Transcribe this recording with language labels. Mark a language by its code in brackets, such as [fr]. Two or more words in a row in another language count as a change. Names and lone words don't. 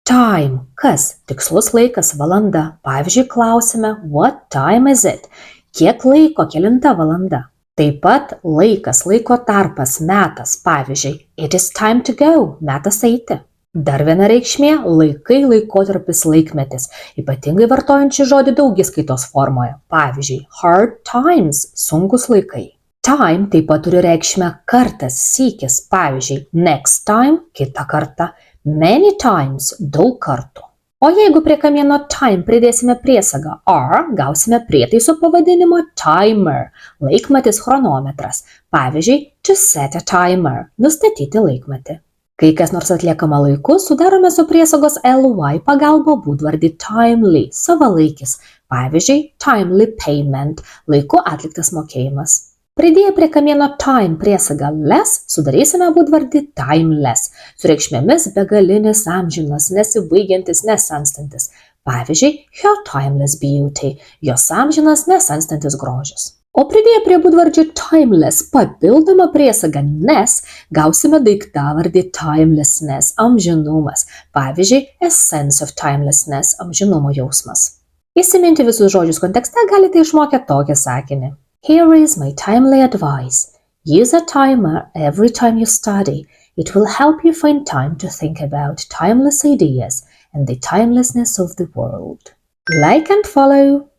[en] Time. [lt] Kas? Tikslus laikas, valanda. Pavyzdžiui, klausime [en] what time is it? [lt] Kiek laiko, kelinta valanda. Taip pat laikas, laiko tarpas, metas. Pavyzdžiui, [en] it is time to go, [lt] metas eiti. Dar viena reikšmė – laikai, laikotarpis, laikmetis, ypatingai vartojant šį žodį daugiskaitos formoje. Pavyzdžiui, [en] hard times [lt] – sunkus laikai. Time taip pat turi reikšmę kartas, sykis, pavyzdžiui, [en] next time – [lt] kitą kartą, [en] many times – [lt] daug kartų. O jeigu prie kamieno time pridėsime priesagą are, gausime prietaiso pavadinimą timer – laikmatis, chronometras. Pavyzdžiui, [en] to set a timer – [lt] nustatyti laikmatį. Kai kas nors atliekama laiku, sudarome su priesagos ly pagalba būdvardį timely – savalaikis. Pavyzdžiui, [en] timely payment [lt] – laiku atliktas mokėjimas. Pridėję prie kamieno time priesagą less, sudarysime būdvardį timeless, su reikšmėmis begalinis, amžinas, nesibaigiantis, nesenstantis. Pavyzdžiui, [en] her timeless beauty, [lt] jos amžinas, nesenstantis grožis. O pridėję prie būdvardžio timeless papildomą priesagą ness, gausime daiktavardį timelessness, amžinumas. Pavyzdžiui, [en] a sense of timelessness, [lt] amžinumo jausmas. Įsiminti visus žodžius kontekste galite išmokę tokį sakinį. [en] Here is my timely advice. Use a timer every time you study. It will help you find time to think about timeless ideas and the timelessness of the world. Like and follow.